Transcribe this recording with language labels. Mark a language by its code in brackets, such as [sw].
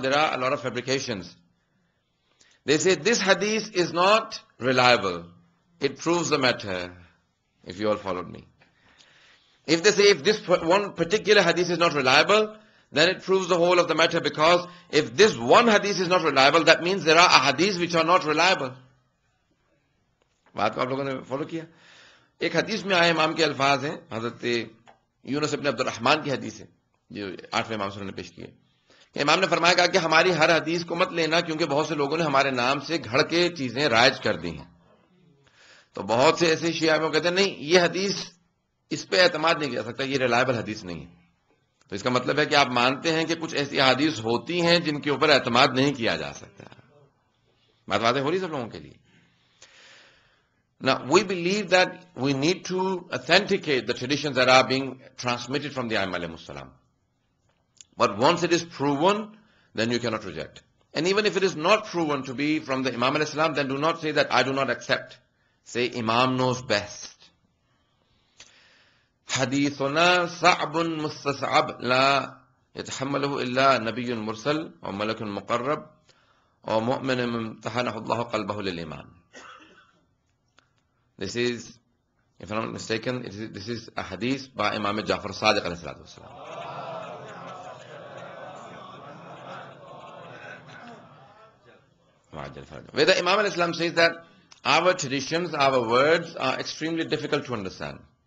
[en] There are a lot of fabrications. They say this hadith is not reliable. It proves the matter, if you all followed me. If they say if this one particular hadith is not reliable, then it proves the whole of the matter, because if this one hadith is not reliable, that means there are hadiths which are not reliable. [hi] बात को आप लोगों ने follow किया? एक हदीस में आए इमाम के अल्फाज हैं, हजरत यूनुस इब्न अब्दुल रहमान की हदीस है जो 8वें इमाम ने पेश की है. इमाम ने फरमाया कहा कि हमारी हर हदीस को मत लेना, क्योंकि बहुत से लोगों ने हमारे नाम से घड़ के चीजें राइज कर दी हैं. तो बहुत से ऐसे शिया में कहते हैं नहीं, ये हदीस इस पे एतमाद नहीं किया सकता, ये रिलायबल हदीस नहीं है. तो इसका मतलब है कि आप मानते हैं कि कुछ ऐसी हदीस होती हैं जिनके ऊपर एतमाद नहीं किया जा सकता. बात वाज़ेह हो रही सब लोगों के लिए. [en] Now, we believe that we need to authenticate the traditions that are being transmitted from the Aimma alayhimus salam. But once it is proven, then you cannot reject. And even if it is not proven to be from the Imam alayhis salam, then do not say that I do not accept. Say Imam knows best. [ar] حديثنا صعب مستصعب لا يتحمله إلا نبي مرسل وملك مقرب ومؤمن امتحنه الله قلبه للإيمان. [en] This is, if I'm not mistaken, this is a hadith by Imam Ja'far Sadiq alayhi salatu wasalam. Where the Imam alayhi salam says that our traditions, our words are extremely difficult to understand.